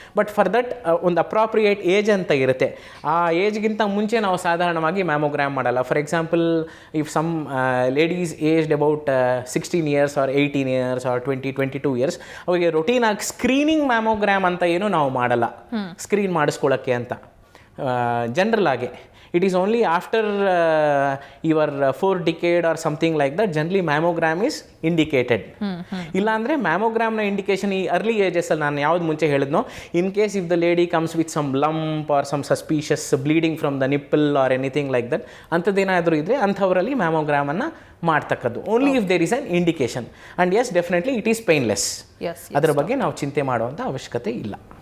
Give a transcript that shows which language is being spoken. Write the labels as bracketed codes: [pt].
[kn] But for that ಒಂದು appropriate age ಅಂತ ಇರುತ್ತೆ. ಆ ಏಜ್ಗಿಂತ ಮುಂಚೆ ನಾವು ಸಾಧಾರಣವಾಗಿ ಮ್ಯಾಮೋಗ್ರಾಮ್ ಮಾಡಲ್ಲ. [en] for example, if some ladies aged about 16 years or 18 years or 22 years, [kn] ಅವರಿಗೆ ರೊಟೀನಾಗಿ ಸ್ಕ್ರೀನಿಂಗ್ ಮ್ಯಾಮೋಗ್ರಾಮ್ ಅಂತ ಏನು ನಾವು ಮಾಡಲ್ಲ, ಸ್ಕ್ರೀನ್ ಮಾಡಿಸ್ಕೊಳ್ಳೋಕ್ಕೆ ಅಂತ. [en] General ಆಗಿ it is only after your 4th decade or something like that generally mammogram is indicated. [kn] ಇಲ್ಲ ಅಂದರೆ ಮ್ಯಾಮೋಗ್ರಾಮ್ನ indication ಈ ಅರ್ಲಿ ಏಜಸ್ಸಲ್ಲಿ ನಾನು ಯಾವ್ದು ಮುಂಚೆ ಹೇಳಿದ್ನೋ, [en] in case if the lady comes with some lump or some suspicious bleeding from the nipple or anything like that, [kn] ಅಂಥದ್ದೇನಾದರೂ ಇದ್ದರೆ ಅಂಥವರಲ್ಲಿ ಮ್ಯಾಮೋಗ್ರಾಮನ್ನು ಮಾಡ್ತಕ್ಕದ್ದು. [en] Only if there is an indication. And yes, definitely it is painless. [kn] ಅದರ ಬಗ್ಗೆ ನಾವು ಚಿಂತೆ ಮಾಡುವಂಥ ಅವಶ್ಯಕತೆ ಇಲ್ಲ.